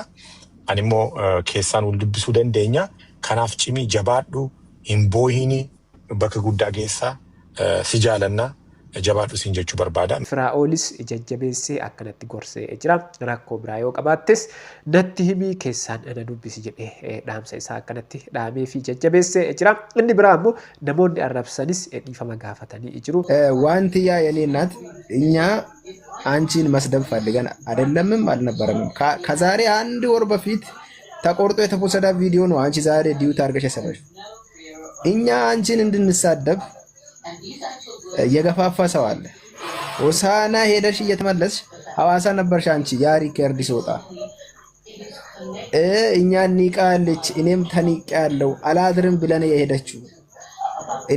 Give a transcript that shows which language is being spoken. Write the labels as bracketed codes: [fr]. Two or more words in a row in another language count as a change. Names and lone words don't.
[om] Ani immoo keessaan wal dubbisuu dandeenya. Kanaaf cimii jabaadhu hin boohini bakka guddaa geessaa si jaalanna jabaadhu siin jechuu barbaada. Firaa'oolis jajjabeessee akkanatti gorsee jira. Rakkoo biraa yoo qabaattes natti himii keessaan ana dubbisi jedhee dhaamsa isaa akkanatti dhaamee fi jajjabeessee jira. Inni biraa immoo namoonni arrabsanis dhiifama gaafatanii jiru. [am] Wanti ያ የኔ እናት እኛ አንቺን መስደብ ፈልገን አይደለምም አልነበረም። ከዛሬ አንድ ወር በፊት ተቆርጦ የተፖሰደ ቪዲዮ ነው አንቺ ዛሬ ዲዩት አድርገሽ የሰራሽ። እኛ አንቺን እንድንሳደብ የገፋፋ ሰው አለ። ሆሳና ሄደሽ እየተመለስሽ ሐዋሳ ነበርሽ አንቺ ያ ሪከርድ ሲወጣ እኛ ንቃለች እኔም ተንቄያለሁ አላድርም ብለን የሄደችው እኔ